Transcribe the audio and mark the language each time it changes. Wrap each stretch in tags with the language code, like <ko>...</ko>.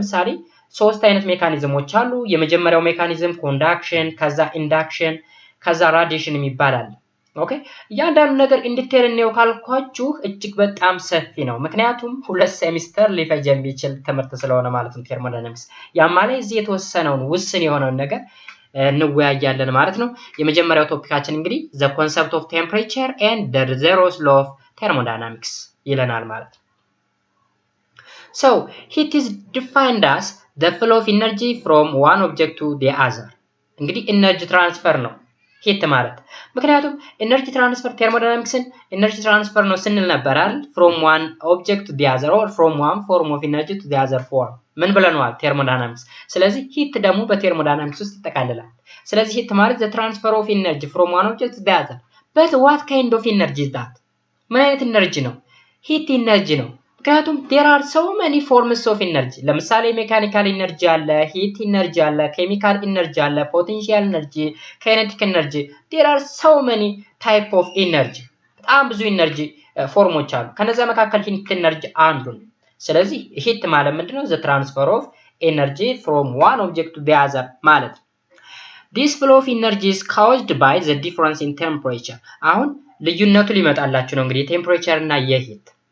<am>ለምሳሌ ሶስት አይነት ሜካኒዝሞች አሉ። የመጀመሪያው ሜካኒዝም ኮንዳክሽን፣ ከዛ ኢንዳክሽን፣ ከዛ ራዲዬሽን የሚባላል። ኦኬ እያንዳንዱ ነገር ኢንዲቴል ነው ካልኳችሁ እጅግ በጣም ሰፊ ነው። ምክንያቱም ሁለት ሴሚስተር ሊፈጅ የሚችል ትምህርት ስለሆነ ማለት ነው ቴርሞዳይናሚክስ። ያ ማለት እዚህ የተወሰነውን ውስን የሆነውን ነገር እንወያያለን ማለት ነው። የመጀመሪያው ቶፒካችን እንግዲህ</am> <en>the concept of temperature and the zeroth law of thermodynamics</en> <am>ይለናል ማለት ነው።</am> <en>So heat is defined as the flow of energy from one object to the other።</en> <am>እንግዲህ energy transfer ነው ሂት ማለት። ምክንያቱም energy transfer thermodynamicsን energy transfer ነው ስንል ነበር አይደል?</am> <en>from one object to the other or from one form of energy to the other form</en> <am>ምን ብለናል?</am> <en>thermodynamics።</en> <am>ስለዚህ ሂት ደግሞ በthermodynamics ውስጥ ይጠቃልላል። ስለዚህ ሂት ማለት</am> <en>the transfer of energy from one object to the other። but what kind of energy is that?</en> <am>ምን አይነት ኢነርጂ ነው? ሂት ኢነርጂ ነው። ምክንያቱም</am> <en>there are so many forms of energy።</en> <am>ለምሳሌ ሜካኒካል ኢነርጂ አለ፣ ሂት ኢነርጂ አለ፣ ኬሚካል ኢነርጂ አለ፣ ፖቴንሻል ኢነርጂ፣ ካይኔቲክ ኢነርጂ።</am> <en>there are so many type of energy</en> <am>በጣም ብዙ ኢነርጂ ፎርሞች አሉ ከነዛ መካከል ሂት ኢነርጂ አንዱ ነው ስለዚህ ሂት ማለት ምንድነው</am> <en>the transfer of energy from one object to the other</en> <am>ማለት</am> <en>this flow of energy is caused by the difference in temperature</en> <am>አሁን ልዩነቱ ሊመጣላችሁ ነው እንግዲህ ቴምፕሬቸር እና የሂት</am>